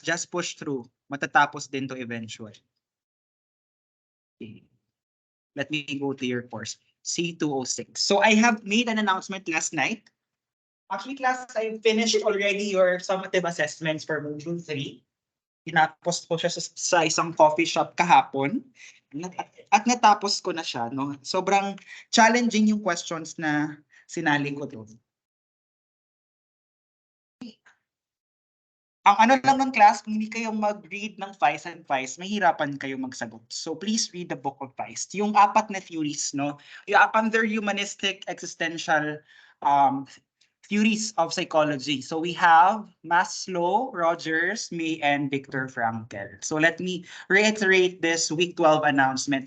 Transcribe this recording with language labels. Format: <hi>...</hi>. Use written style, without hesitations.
<en>Just push through.</en> <tl>Matatapos din to</tl> <en>eventually. Okay. Let me go to your course. C206. So I have made an announcement last night. Actually, class, I finished already your summative assessments for Module 3.</en> <tl>Tinapos ko siya sa isang coffee shop kahapon. At natapos ko na siya. No? Sobrang challenging yung questions na sinali ko doon. Ang ano lang ng class, kung hindi kayo mag-read ng Vice and Vice, mahirapan kayo magsagot.</tl> <en>So please read the book of Vice.</en> <tl>Yung 4 na</tl> <en>theories, no? Yung under humanistic, existential theories of psychology. So we have Maslow, Rogers, May, and Viktor Frankl. So let me reiterate this week 12 announcement.</en>